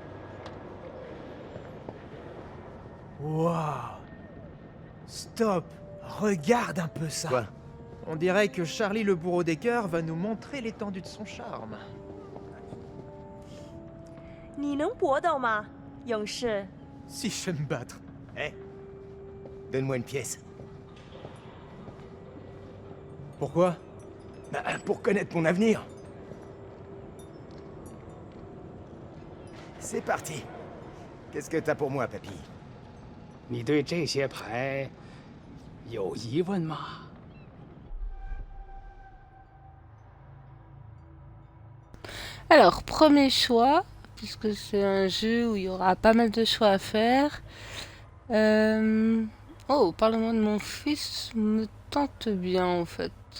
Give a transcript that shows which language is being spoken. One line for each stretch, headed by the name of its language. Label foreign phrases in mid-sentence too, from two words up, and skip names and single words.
French: Waouh! Stop! Regarde un peu ça! Quoi? On dirait que Charlie le bourreau des cœurs va nous montrer l'étendue de son charme.
Chinese: 你能搏斗吗，勇士？
French: Si je sais me battre. Eh? Donne-moi une pièce. Pourquoi? Bah, pour connaître mon avenir. C'est parti. Qu'est-ce que t'as pour moi, papy?
Chinese: 你对这些牌有疑问吗？
French: Alors, premier choix, puisque c'est un jeu où il y aura pas mal de choix à faire. Oh, Parlement de mon fils me tente bien, en fait.